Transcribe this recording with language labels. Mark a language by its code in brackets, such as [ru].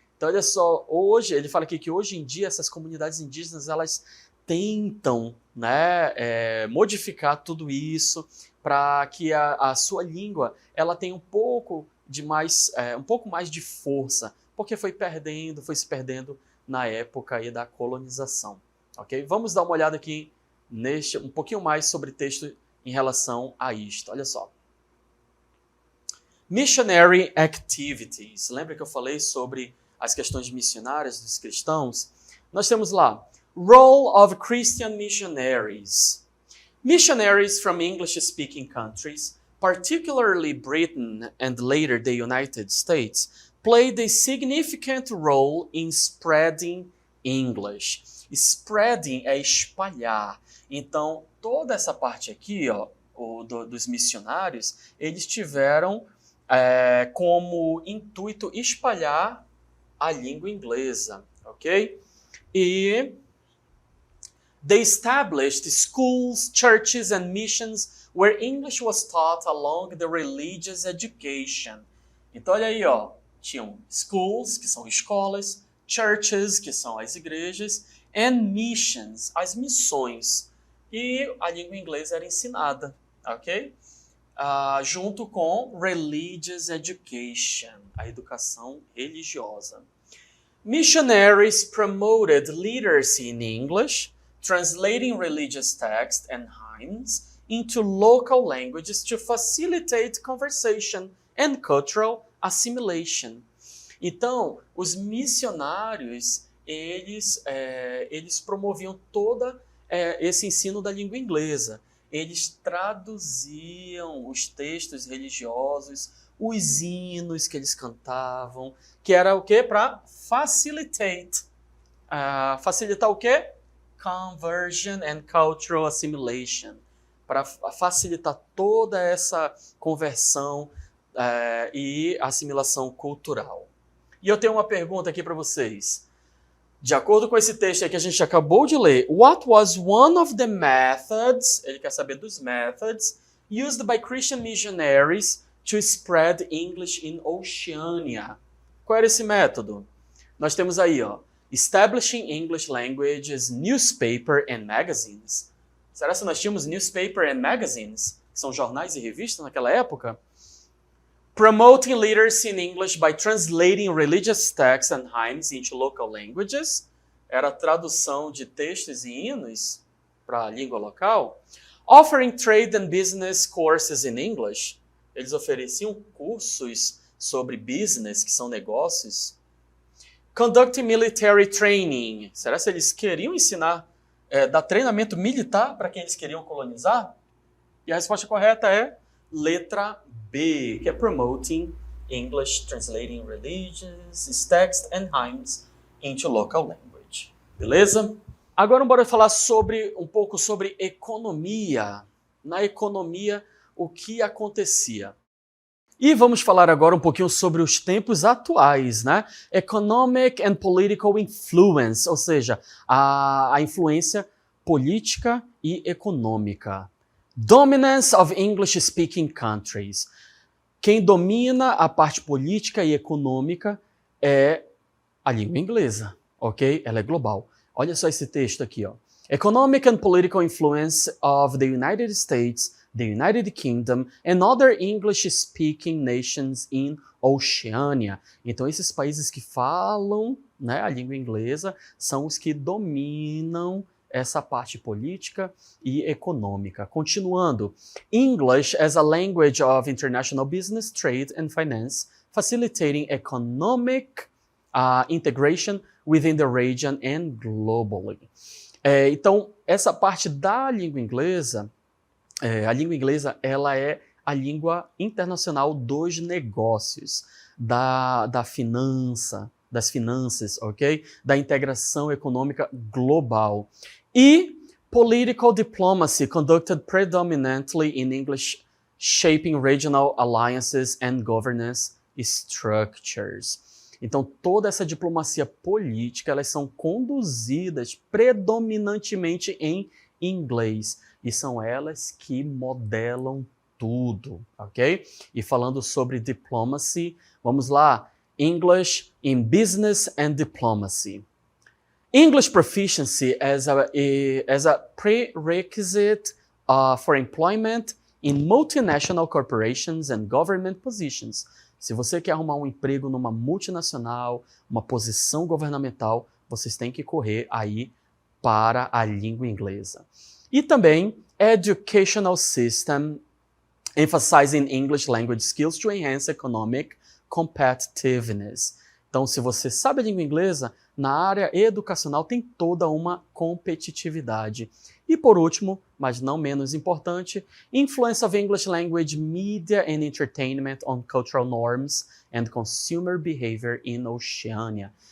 [pt] Então, olha só, ele fala aqui que hoje em dia essas comunidades indígenas elas tentam, né, modificar tudo isso para que a sua língua ela tenha um pouco mais de força, porque foi se perdendo na época aí da colonização. Ok? Vamos dar uma olhada aqui um pouquinho mais sobre texto em relação a isto. Olha só. [en] Missionary activities. [pt] Lembra que eu falei sobre as questões missionárias dos cristãos? Nós temos lá, [en] role of Christian missionaries. Missionaries from English-speaking countries, particularly Britain and later the United States, played a significant role in spreading English. [pt] Spreading é espalhar. Então, toda essa parte aqui, dos missionários, eles tiveram como intuito espalhar a língua inglesa, ok? [en] E they established schools, churches and missions where English was taught along the religious education. [pt] Então, olha aí, tinham schools, que são escolas, churches, que são as igrejas, [en] and missions, [pt] as missões. E a língua inglesa era ensinada, ok? Junto com [en] religious education, [pt] a educação religiosa. [en] Missionaries promoted literacy in English, translating religious texts and hymns into local languages to facilitate conversation and cultural assimilation. [pt] Então, os missionários, eles promoviam todo esse ensino da língua inglesa. Eles traduziam os textos religiosos, os hinos que eles cantavam, que era o quê? Para facilitate. Facilitar o quê? [en] Conversion and cultural assimilation. [pt] Para facilitar toda essa conversão e assimilação cultural. E eu tenho uma pergunta aqui para vocês. De acordo com esse texto aí que a gente acabou de ler, [en] what was one of the methods, [pt] ele quer saber dos [en] methods, used by Christian missionaries to spread English in Oceania. [pt] Qual era esse método? Nós temos aí, ó, [en] establishing English languages, newspaper and magazines. [pt] Será que nós tínhamos [en] newspaper and magazines? [pt] Que são jornais e revistas naquela época? [en] Promoting literacy in English by translating religious texts and hymns into local languages. [pt] Era a tradução de textos e hinos para a língua local. [en] Offering trade and business courses in English. [pt] Eles ofereciam cursos sobre business, que são negócios. [en] Conducting military training. [pt] Será que eles queriam ensinar, dar treinamento militar para quem eles queriam colonizar? E a resposta correta é letra B, que é [en] promoting English, translating religious texts and hymns into local language. [pt] Beleza? Agora bora falar um pouco sobre economia. Na economia, o que acontecia? E vamos falar agora um pouquinho sobre os tempos atuais, né? [en] Economic and political influence, [pt] ou seja, a influência política e econômica. [en] Dominance of English-speaking countries. [pt] Quem domina a parte política e econômica é a língua inglesa, ok? Ela é global. Olha só esse texto aqui, ó. [en] Economic and political influence of the United States, the United Kingdom and other English-speaking nations in Oceania. [pt] Então, esses países que falam, né, a língua inglesa são os que dominam essa parte política e econômica. Continuando, [en] English as a language of international business, trade and finance, facilitating economic integration within the region and globally. [pt] Então, essa parte da língua inglesa, a língua inglesa ela é a língua internacional dos negócios, das finanças, ok? Da integração econômica global. [en] E political diplomacy conducted predominantly in English, shaping regional alliances and governance structures. [pt] Então, toda essa diplomacia política, elas são conduzidas predominantemente em inglês. E são elas que modelam tudo, ok? E falando sobre diplomacy, vamos lá. [en] English in business and diplomacy. English proficiency as a prerequisite for employment in multinational corporations and government positions. [pt] Se você quer arrumar um emprego numa multinacional, uma posição governamental, vocês têm que correr aí para a língua inglesa. E também [en] educational system emphasizing English language skills to enhance economic competitiveness. [pt] Então, se você sabe a língua inglesa, na área educacional tem toda uma competitividade. E por último, mas não menos importante, [en] influence of English language media and entertainment on cultural norms and consumer behavior in Oceania.